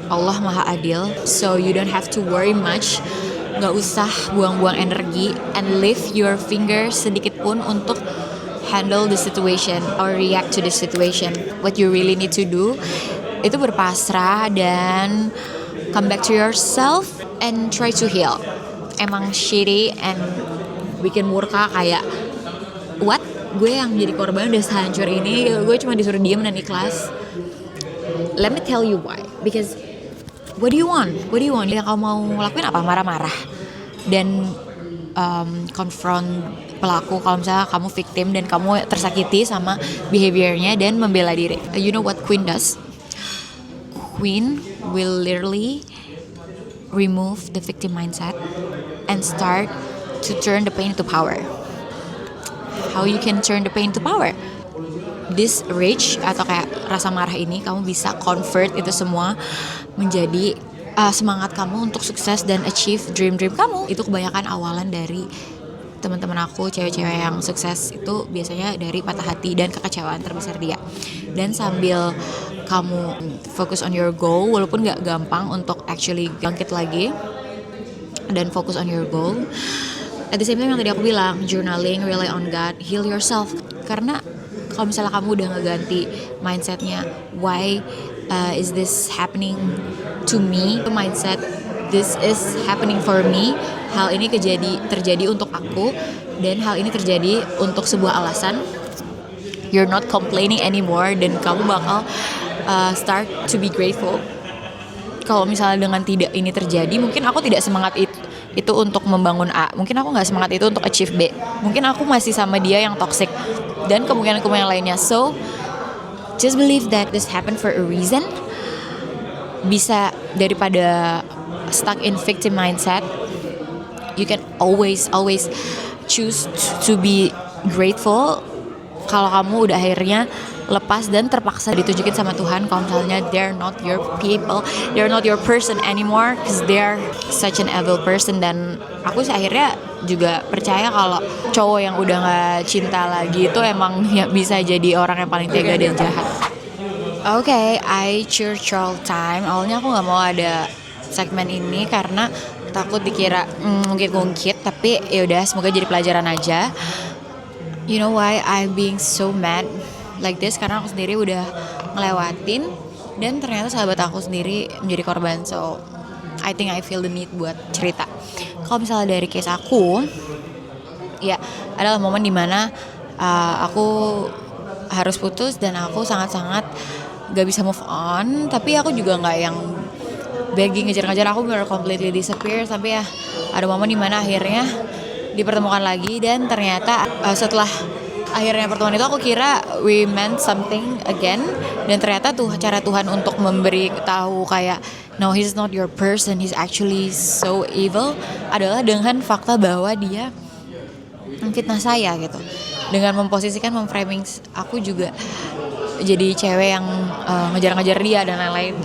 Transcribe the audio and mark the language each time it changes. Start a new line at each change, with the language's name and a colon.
Indonesian: Allah maha adil,
English: so you don't have to worry much.
Indonesian: Gak usah buang-buang energi
English: and lift your fingers
Indonesian: sedikit pun untuk
English: handle the situation or react to the situation. What you really need to do
Indonesian: itu berpasrah dan
English: come back to yourself and try to heal.
Indonesian: Emang
English: shitty and
Indonesian: bikin murka kayak what? gue yang jadi korban udah sehancur ini, gue cuma disuruh diem dan ikhlas.
English: Let me tell you why. Because what do you want?
Indonesian: Yang kamu mau lakuin apa? Marah-marah dan confront pelaku kalau misalnya kamu victim dan kamu tersakiti sama behaviornya dan membela diri.
English: You know what Queen does? Queen will literally remove the victim mindset and start to turn the pain into power. How you can turn the pain into power? This rage
Indonesian: atau kayak rasa marah ini kamu bisa convert itu semua menjadi semangat kamu untuk sukses dan
English: achieve dream
Indonesian: kamu. Itu kebanyakan awalan dari teman-teman aku, cewek-cewek yang sukses itu biasanya dari patah hati dan kekecewaan terbesar dia. Dan sambil kamu fokus
English: on your goal,
Indonesian: walaupun gak gampang untuk actually bangkit lagi dan fokus on your goal,
English: at the same time
Indonesian: yang tadi aku bilang,
English: journaling, rely on God, heal yourself.
Indonesian: Karena kalau misalnya kamu udah ngeganti mindsetnya,
English: why is this happening to me? Mindset, this is happening for me.
Indonesian: Hal ini terjadi untuk aku, dan hal ini terjadi untuk sebuah alasan.
English: You're not complaining anymore,
Indonesian: dan kamu bakal
English: start to be grateful.
Indonesian: Kalau misalnya dengan tidak ini terjadi, mungkin aku tidak semangat itu untuk membangun A, mungkin aku nggak semangat itu untuk achieve B, mungkin aku masih sama dia yang toxic dan kemungkinan lainnya.
English: So just believe that this happened for a reason.
Indonesian: Bisa daripada
English: stuck in victim mindset, you can always choose to be grateful
Indonesian: kalau kamu udah akhirnya lepas dan terpaksa ditunjukin sama Tuhan kalau misalnya
English: they're not your people, they're not your person anymore, because they're such an evil person.
Indonesian: Dan aku sih akhirnya juga percaya kalau cowok yang udah gak cinta lagi itu emang ya bisa jadi orang yang paling tega dan jahat.
English: Okay, I church all time.
Indonesian: Awalnya aku gak mau ada segmen ini karena takut dikira ngungkit-ngungkit, tapi yaudah, semoga jadi pelajaran aja.
English: You know why I'm being so mad like this?
Indonesian: Karena aku sendiri udah ngelewatin dan ternyata sahabat aku sendiri menjadi korban.
English: So I think I feel the need
Indonesian: buat cerita. Kalau misalnya dari case aku, ya adalah momen dimana aku harus putus dan aku sangat-sangat gak bisa move on. Tapi aku juga gak yang begging ngejar-ngejar, aku bener
English: completely disappear.
Indonesian: Sampai ya ada momen dimana akhirnya dipertemukan lagi, dan ternyata setelah akhirnya pertemuan itu aku kira
English: we meant something again,
Indonesian: dan ternyata cara Tuhan untuk memberi tahu kayak
English: no, he's not your person, he's actually so evil
Indonesian: adalah dengan fakta bahwa dia memfitnah saya gitu, dengan memframing aku juga jadi cewek yang ngejar-ngejar dia dan lain-lain.